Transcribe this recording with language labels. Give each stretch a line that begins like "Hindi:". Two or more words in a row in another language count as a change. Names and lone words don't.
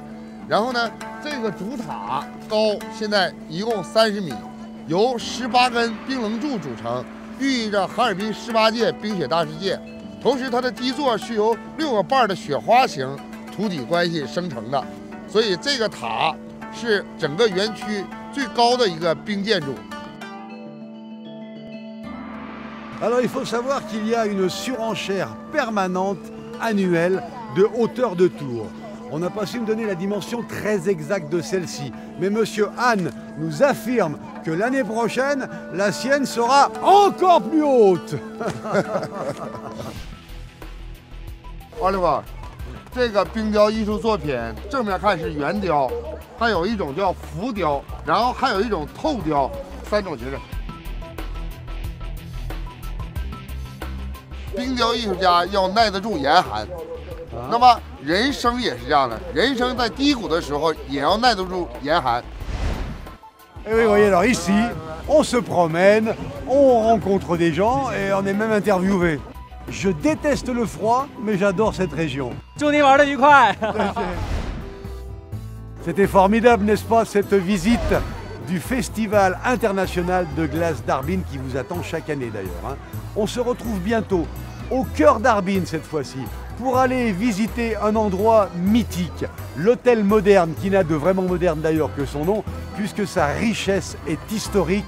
Chinese: 然后呢，这个主塔高现在一共30米，由18根冰棱柱组成，寓意着哈尔滨18届冰雪大世界。同时，它的基座是由6个瓣的雪花形土体关系生成的，所以这个塔是整个园区最高的一个冰建筑。
French: Alors il faut savoir qu'il y a une surenchère permanente, annuelle, de hauteur de tour. On n'a pas su me donner la dimension très exacte de celle-ci, mais Monsieur Han nous affirme que l'année prochaine, la sienne sera encore plus haute.
Chinese: Oliver， 这个冰雕艺术作品正面看是圆雕，还有一种叫浮雕，然后还有一种透雕，3种形式。冰雕艺术家要耐得住严寒，那么人生也是这样的，人生在低谷的时候也要耐得住严寒。
French: Et oui, vous voyez, alors ici, on se promène, on rencontre des gens et on est même interviewé. Je déteste le froid, mais j'adore cette région.
Chinese: 祝您玩得愉快。
French: C'était formidable, n'est-ce pas, cette visite du Festival international de glace d'Harbin qui vous attend chaque année d'ailleurs. On se retrouve bientôt au cœur d'Harbin cette fois-ci pour aller visiter un endroit mythique, l'hôtel moderne qui n'a de vraiment moderne d'ailleurs que son nom puisque sa richesse est historique.